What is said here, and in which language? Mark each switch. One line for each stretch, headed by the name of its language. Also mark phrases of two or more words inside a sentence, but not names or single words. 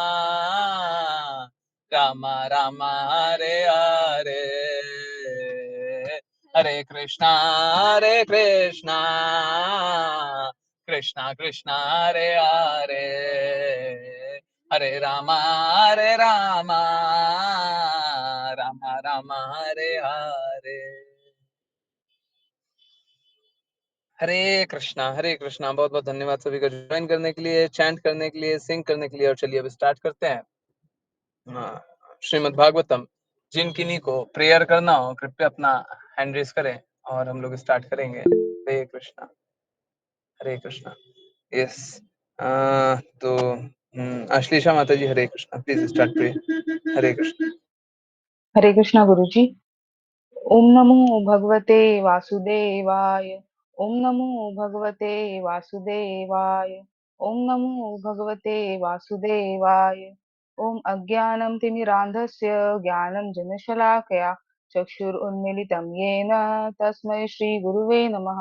Sanskrit: राम राम, हरे हरे, हरे कृष्ण, हरे कृष्ण, कृष्ण कृष्ण, हरे हरे, हरे राम, हरे राम, राम राम, हरे हरे, हरे कृष्णा।
Hindi: बहुत बहुत धन्यवाद सभी का ज्वाइन करने के लिए, चैंट करने के लिए, सिंग करने के लिए। और चलिए अब स्टार्ट करते हैं श्रीमद् भागवतम। जिन किन्हीं को प्रेयर करना हो कृपया अपना
English: hand raise
Hindi: करें और हम लोग स्टार्ट करेंगे। हरे कृष्णा, हरे कृष्णा। यस, तो अश्लेषा माता जी, हरे कृष्णा,
English: please start pray.
Hindi: हरे कृष्णा। हरे कृष्णा गुरुजी।
Sanskrit: ओम नमो भगवते वासुदेवाय। ओम नमो भगवते वासुदेवाय। ओम नमो भगवते वासुदेवाय। ओम अज्ञानं तिमिरान्धस्य ज्ञानं जनशलाकया चक्षुरुन्मीलितं येन तस्मै श्रीगुरुवे नमः।